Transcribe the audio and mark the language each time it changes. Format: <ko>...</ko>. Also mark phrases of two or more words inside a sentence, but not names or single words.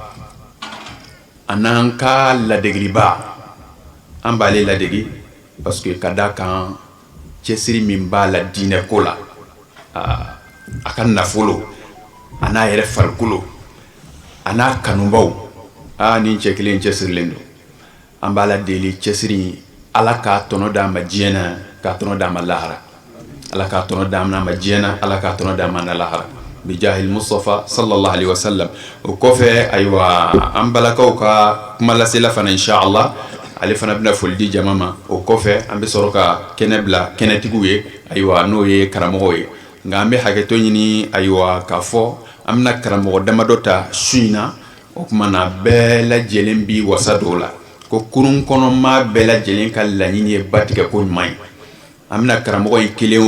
<bm>a n'an ka ladegiliba an b'ale ladegi</bm> <fr>parce que</fr> <bm>ka da kan cɛsiri min b'a la diinɛ ko la a ka nafolo a n'a yɛrɛ farikolo a n'a kanubaw nin cɛ kelen cɛsirilen don an b'a la deli cɛsiri ala k'a tɔnɔ d'a ma diɲɛ na k'a tɔnɔ d'a ma lahara ala k'a tɔnɔ d'a ma diɲɛ na ala k'a tɔnɔ d'a ma lahara</bm> <ar>بجاه المصطفى صلى الله عليه وسلم</ar> <bm>o kɔfɛ ayiwa an balakaw ka kuma lasela fana inshallah ale fana bɛna foli di jama ma o kɔfɛ an bɛ sɔrɔ ka kɛnɛ bila kɛnɛtigiw ye ayiwa n'o ye karamɔgɔw ye nka an bɛ hakɛto ɲini ayiwa k'a fɔ an bɛna karamɔgɔ damadɔ ta su in na o kuma na bɛɛ lajɛlen bi wasa dɔw la ko kurun kɔnɔ maa bɛɛ lajɛlen ka laɲini ye batigɛ ko ɲuman ye an bɛna karamɔgɔ in kelen</bm>